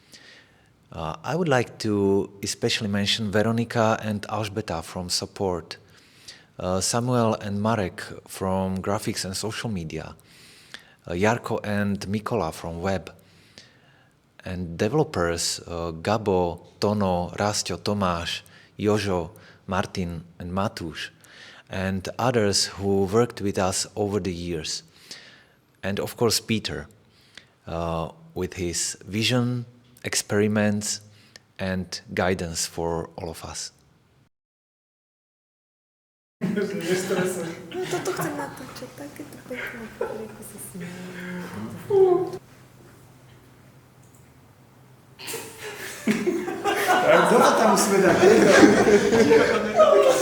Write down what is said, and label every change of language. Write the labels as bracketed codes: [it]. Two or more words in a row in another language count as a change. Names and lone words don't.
[en] I would like to especially mention Veronika and Alžbeta from support, Samuel and Marek from graphics and social media, Jarko and Mikola from web, and developers Gabo, Tono, Rastio, Tomáš, Jožo, Martin and Matúš, and others who worked with us over the years. And of course Peter, with his vision, experiments and guidance for all of us. [sk] No toto chcem natočiť, takéto pekné, ako sa smejú. Toto tam musíme dať.